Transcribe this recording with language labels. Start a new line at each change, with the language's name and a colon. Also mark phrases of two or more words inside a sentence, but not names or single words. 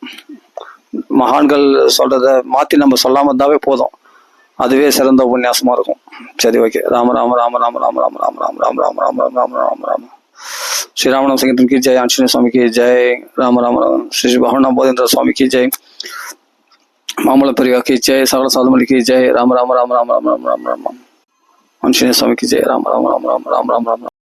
Tamil: மகான்கள் சொல்கிறத மாற்றி நம்ம சொல்லாமல் இருந்தாவே போதும், அதுவே சிறந்த உபன்யாசமாக இருக்கும். சரி, ஓகே. ராம ராம ராம ராம ராம ராம ராம ராம ராம ராம ராம ராம ராம ராம ராம. ஸ்ரீ ராமநாம் சங்கீதம்
Hindi: की जय,
Tamil: ஆஞ்சநேய சுவாமி
Hindi: की जय,
Tamil: ராம ராம ராம. ஸ்ரீ பகவன்னாம போதேந்திர சுவாமி
Hindi: की जय,
Tamil: மாமல பெரியா
Hindi: की जय,
Tamil: சகல சாதுமணி
Hindi: की जय,
Tamil: ராம ராம ராம ராம ராம ராம ராம ராம. ஆஞ்சநேய சுவாமி
Hindi: की जय,
Tamil: ராம ராம ராம ராம ராம ராம ராம.